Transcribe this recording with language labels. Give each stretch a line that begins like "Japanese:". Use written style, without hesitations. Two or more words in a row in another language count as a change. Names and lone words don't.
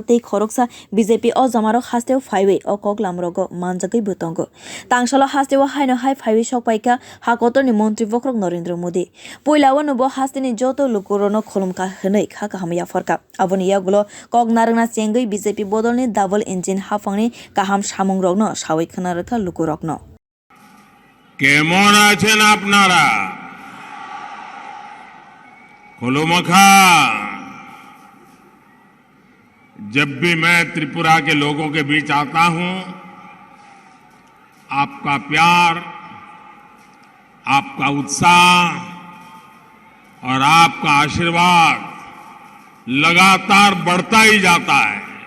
Kok Borok: tei khoroksa BJP o jamaro hasteo phaiwi o koglam rogo manjagai butongo tangsalo hasteo haino hai phaiwi sokpaika hakotor ni mantri bokrok Narendra Modi poilao nubo hasteni joto lukorono kholomka hwnei khaka hamya forka aboni yagulo kog narangna chengoi BJP bodolni double engine hafangni kaham samong rogno sawai khnarakha lukorokno
Bangla: কেমন আছেন আপনারা
Hindi: खुलुमखा जब भी मैं त्रिपुरा के लोगों के बीच आता हूं आपका प्यार आपका उत्साह और आपका आशीर्वाद लगातार बढ़ता ही जाता है।